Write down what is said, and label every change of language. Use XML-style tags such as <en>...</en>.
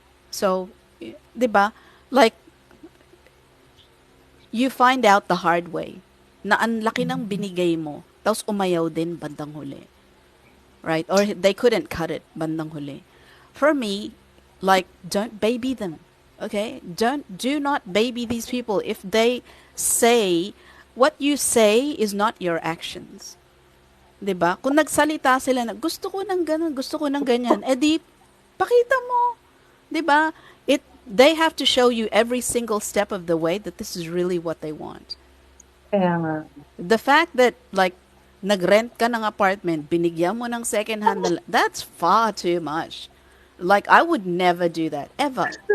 <tl>So, di ba? Like,</tl> <en>you find out the hard way</en> <tl>na ang laki ng binigay mo, tapos umayaw din bandang huli. Right?</tl> <en>Or they couldn't cut it</en> <tl>bandang huli.</tl> <en>For me, like, don't baby them. Okay? Do not baby these people. If they say, what you say is not your actions.</en> <tl>'Di ba? Kung nagsalita sila na gusto ko ng ganun, gusto ko ng ganyan, edi pakita mo. 'Di ba?</tl> <en>They have to show you every single step of the way that this is really what they want.</en> <tl>Kaya nga.</tl> <en>The fact that like</en> <tl>nagrent ka ng apartment, binigyan mo ng</tl> <en>second hand, that's far too much. Like I would never do that ever.</en>